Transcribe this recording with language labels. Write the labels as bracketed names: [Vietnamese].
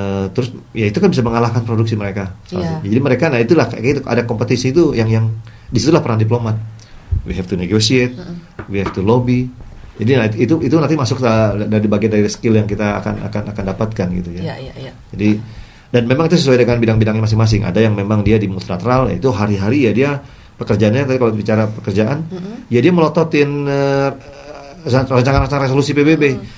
[Indonesian] Terus ya itu kan bisa mengalahkan produksi mereka. Jadi mereka, nah itulah kayak gitu, ada kompetisi itu yang disitulah peran diplomat. [English] We have to negotiate, we have to lobby. [Indonesian] Jadi nah, itu nanti masuk dari bagian dari skill yang kita akan dapatkan gitu ya. Jadi dan memang itu sesuai dengan bidang-bidangnya masing-masing. Ada yang memang dia di multilateral, itu hari-hari ya dia pekerjaannya, tadi kalau bicara pekerjaan, ya dia melototin rancangan resolusi PBB.